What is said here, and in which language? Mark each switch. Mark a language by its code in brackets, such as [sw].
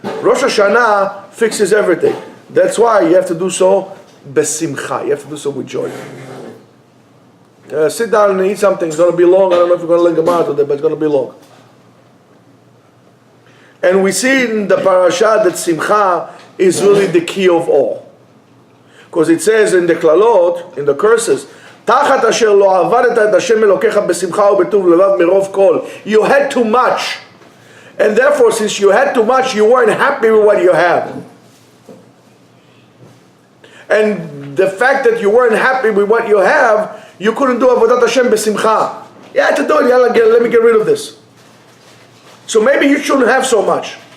[en] Rosh Hashanah fixes everything. That's why you have to do so besimcha. You have to do so with joy. Sit down and eat something. It's going to be long. I don't know if we're going to learn Gemara today, but it's going to be long. And we see in the Parashat that simcha is really the key of all. Because it says in the klalot, in the curses, [he] תחת אשר לא עבדת את השם אלוקיך בשמחה ובטוב לבב מרוב כל. [en] You had too much. And therefore, since you had too much, you weren't happy with what you had. And the fact that you weren't happy with what you have, you couldn't do avodat Hashem besimcha. You had to do it. Let me get rid of this. So maybe you shouldn't have so much.